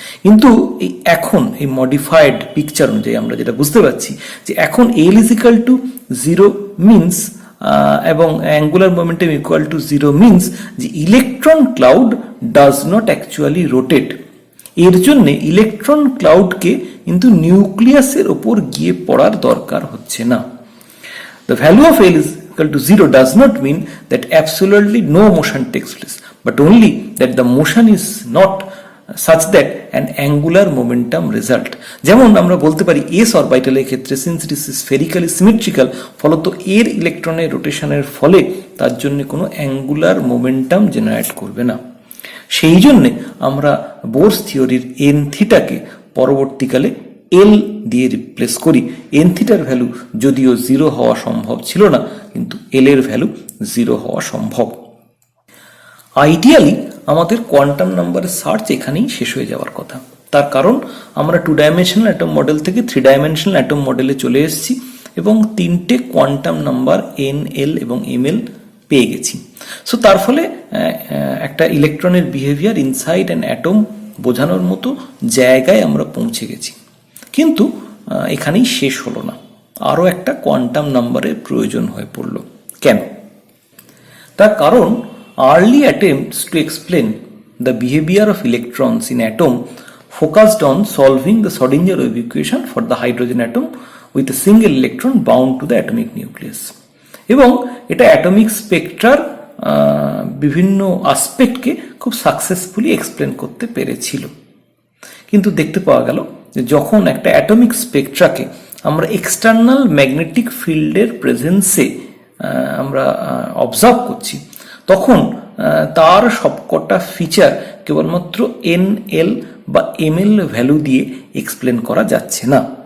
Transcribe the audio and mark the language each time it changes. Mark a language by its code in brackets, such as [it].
[bn] কিন্তু এখন এই মডিফাইড পিকচার অনুযায়ী আমরা যেটা বুঝতে পারছি যে এখন L=0 মিনস এবং অ্যাঙ্গুলার মোমেন্টাম =0 মিনস যে electron cloud [en] Does not actually rotate. [bn] এর জন্য ইলেকট্রন ক্লাউডকে কিন্তু নিউক্লিয়াসের ওপর গিয়ে পড়ার দরকার হচ্ছে না। [en] The value of L=0 does not mean that absolutely no motion takes place, but only that the motion is not such that an angular momentum result. [bn] যেমন আমরা বলতে পারি s অরবিটালের ক্ষেত্রে [en] since it is spherically symmetrical, [bn] ফলত এর ইলেকট্রনের রোটেশনের ফলে তার জন্য কোনো অ্যাঙ্গুলার মোমেন্টাম জেনারেট করবে না। সেই জন্য আমরা বোরস থিওরির n থিটাকে পরবর্তীকালে L দিয়ে রিপ্লেস করি। n থিটার ভ্যালু যদিও 0 হওয়া সম্ভব ছিল না, কিন্তু L এর ভ্যালু 0 হওয়া সম্ভব। আইডিয়ালি আমাদের কোয়ান্টাম নাম্বারের সার্চ এখানেই শেষ হয়ে যাওয়ার কথা। তার কারণ আমরা 2 ডাইমেনশনাল অ্যাটম মডেল থেকে 3 ডাইমেনশনাল অ্যাটম মডেলে চলে এসেছি এবং 3টে কোয়ান্টাম নাম্বার n, l এবং ml পেয়ে গেছি। সো তার ফলে একটা ইলেকট্রনের বিহেভিয়ার [en] inside an atom [bn] বোঝানোর মতো জায়গায় আমরা পৌঁছে গেছি। কিন্তু এখানেই শেষ হলো না, আরও একটা কোয়ান্টাম নাম্বারের প্রয়োজন হয়ে পড়ল। কেন? তার কারণ [en] early attempts to explain the behavior of electrons in atom focused on solving the Schrödinger equation for the hydrogen atom with a single electron bound to the atomic nucleus, [bn] এবং এটা অ্যাটমিক স্পেকট্রার বিভিন্ন আসপেক্টকে খুব সাকসেসফুলি এক্সপ্লেন করতে পেরেছিল। কিন্তু দেখতে পাওয়া গেল যে যখন একটা অ্যাটমিক স্পেকট্রাকে আমরা এক্সটার্নাল ম্যাগনেটিক ফিল্ডের প্রেজেন্সে আমরা অবজার্ভ করছি, তখন তার সবকটা ফিচার কেবলমাত্র NL বা ML ভ্যালু দিয়ে এক্সপ্লেন করা যাচ্ছে না।